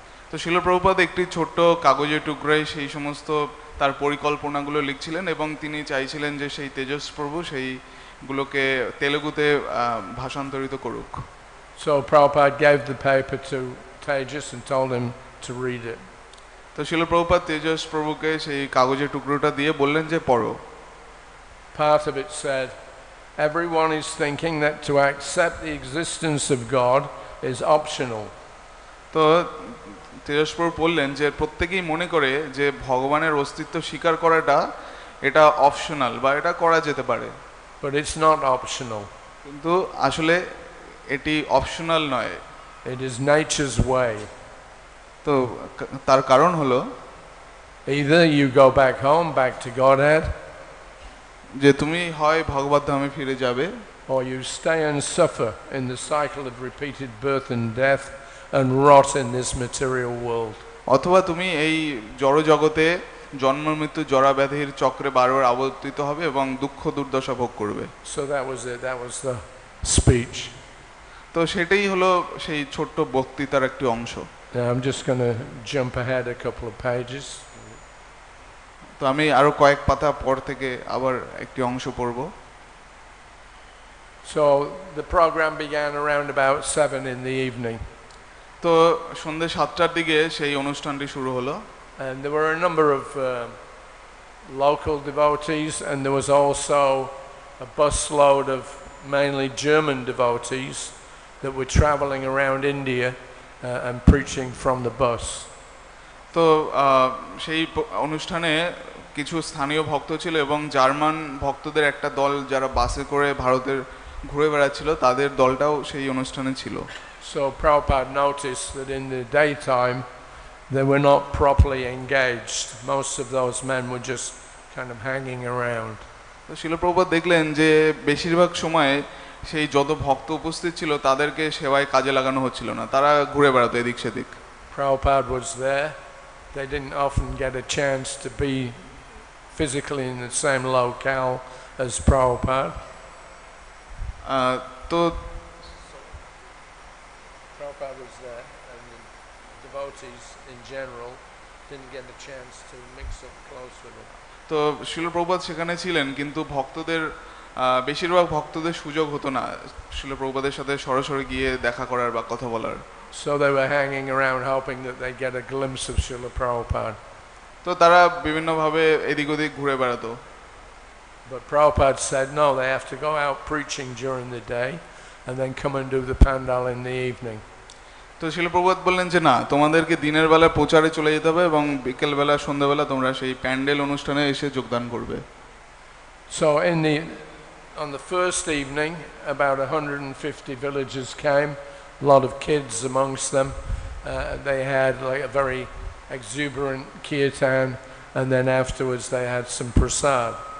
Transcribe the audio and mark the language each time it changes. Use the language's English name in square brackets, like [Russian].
[Bangla] তো শিল প্রভুপাদ একটি ছোট্ট কাগজের টুকরায় সেই সমস্ত তার পরিকল্পনাগুলো লিখছিলেন এবং তিনি চাইছিলেন যে সেই তেজস প্রভু সেইগুলোকে তেলুগুতে ভাষান্তরিত করুক। [English] So Prabhupada gave the paper to Tejas and told him to read it. [Bangla] তো শিল প্রভুপাদ তেজস প্রভুকে সেই কাগজের টুকরোটা দিয়ে বললেন যে পড়ো। [English] Part of it said, everyone is thinking that to accept the existence of God is optional. [Bangla] তো তেজস প্রভু বললেন যে প্রত্যেকেই মনে করে যে ভগবানের অস্তিত্ব স্বীকার করাটা এটা অপশনাল বা এটা করা যেতে পারে। [English] But it's not optional. [Bangla] কিন্তু আসলে এটি অপশনাল নয়, [English] it is nature's way. [Bangla] তো তার কারণ হলো [English] either you go back home, back to Godhead, [Bangla] যে তুমি হয় ভগবত ধামে ফিরে যাবে, [English] or you stay and suffer in the cycle of repeated birth and death and rot in this material world. [Bangla] অথবা তুমি এই জড় জগতে জন্ম মৃত্যু জরা ব্যাধির চক্রে বারবার আবর্তিত হবে এবং দুঃখ দুর্দশা ভোগ করবে। [English] So that was it, that was the speech. [Bangla] তো সেটাই হলো সেই ছোট্ট বক্তৃতার একটি অংশ। [English] Now I'm just going to jump ahead a couple of pages. [Bangla] তো আমি আরো কয়েক পাতা পর থেকে আবার একটি অংশ পড়ব। [English] So the program began around about 7 in the evening. [Bangla] তো সন্ধ্যে 7টার দিকে সেই অনুষ্ঠানটি শুরু হলো। [English] And there were a number of local devotees, and there was also a busload of mainly German devotees that were traveling around India and preaching from the bus. [Bangla] তো সেই অনুষ্ঠানে কিছু স্থানীয় ভক্ত ছিল এবং জার্মান ভক্তদের একটা দল যারা বাসে করে ভারতের ঘুরে বেড়াচ্ছিল তাদের দলটাও সেই অনুষ্ঠানে ছিল। [English] So Prabhupada noticed that in the daytime they were not properly engaged. Most of those men were just kind of hanging around. [Bangla] তো শিল প্রভুপাদ দেখলেন যে বেশিরভাগ সময় সেই যত ভক্ত উপস্থিত ছিল তাদেরকে সেবায় কাজে লাগানো হচ্ছিল না, তারা ঘুরে বেড়াতো এদিক সেদিক। [English] Prabhupada was there. They didn't often get a chance to be physically in the same locale as Prabhupada. [Bangla] তো [English] Prabhupada was there, and the devotees in general didn't get a chance to mix up close with him. [Bangla] তো শিল প্রভুপাদ সেখানে ছিলেন, কিন্তু ভক্তদের বেশিরভাগ ভক্তদের সুযোগ হতো না শিল প্রভুপাদের সাথে সরাসরি গিয়ে দেখা করার বা কথা বলার। [English] So they were hanging around hoping that they get a glimpse of Srila Prabhupada. [Bangla] তো তারা বিভিন্নভাবে এদিক ওদিক ঘুরে বেড়াতো। [English] But Prabhupada said no, they have to go out preaching during the day and then come and do the pandal in the evening. [Bangla] তো শিল প্রভুপাদ বললেন যে না, তোমাদেরকে দিনের বেলা প্রচারে চলে যেতে হবে এবং বিকেলবেলা সন্ধ্যাবেলা তোমরা সেই প্যান্ডেল অনুষ্ঠানে এসে যোগদান করবে। [English] So on the first evening about 150 villagers came, a lot of kids amongst them. They had like a very exuberant kirtan, and then afterwards they had some prasad.